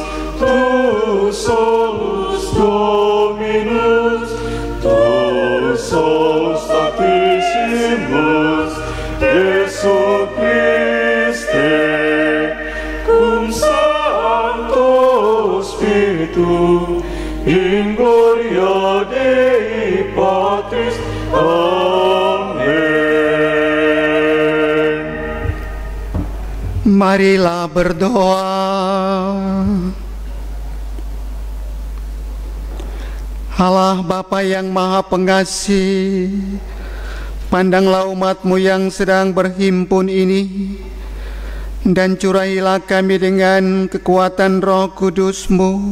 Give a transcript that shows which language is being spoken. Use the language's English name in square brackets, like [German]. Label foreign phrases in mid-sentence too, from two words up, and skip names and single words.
[Latin] tu solus Dominus, tu solus Sanctissimus, Jesu Christe, cum Sancto Spiritu, in gloria Dei Patris. Amen. [Indonesian] Marilah berdoa. Allah Bapa yang Maha Pengasih, pandanglah umat-Mu yang sedang berhimpun ini, dan curahilah kami dengan kekuatan Roh Kudus-Mu.